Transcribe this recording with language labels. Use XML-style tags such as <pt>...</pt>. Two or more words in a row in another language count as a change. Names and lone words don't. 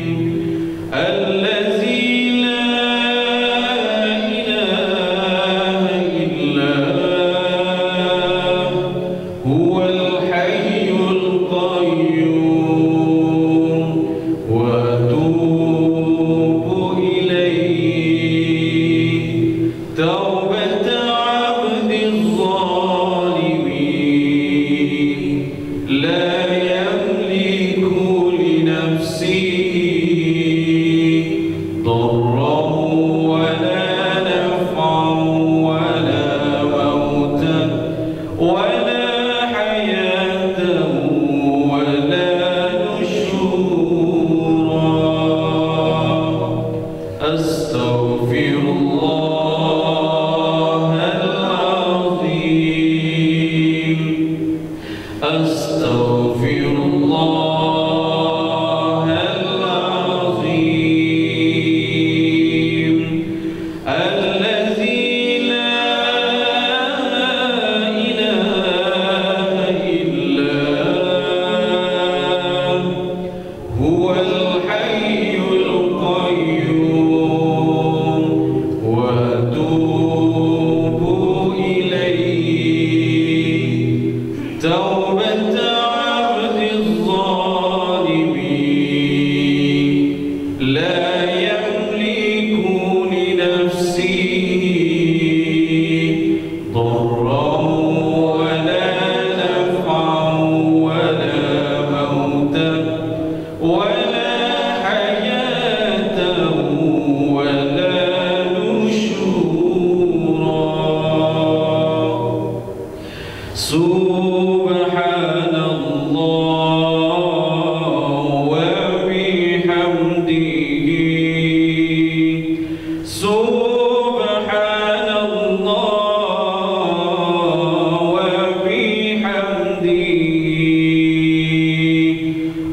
<ar>الذي لا إله إلا هو الحي القيوم وأتوب إليه توبة عبد ظالم لا يملك لنفسه ضرا ولا نفعا ولا موتا ولا حياة ولا نشورا. أستغفر الله العظيم. أستغفر الله العظيم. الذي لا إله إلا هو الحي القيوم وأتوب إليه توبة عبد ظالم لا يملك لنفسه ضرا ولا نفعا ولا موتا ولا حياة ولا نشورا. سبحان الله وبحمده. سبحان الله وبحمده.</ar>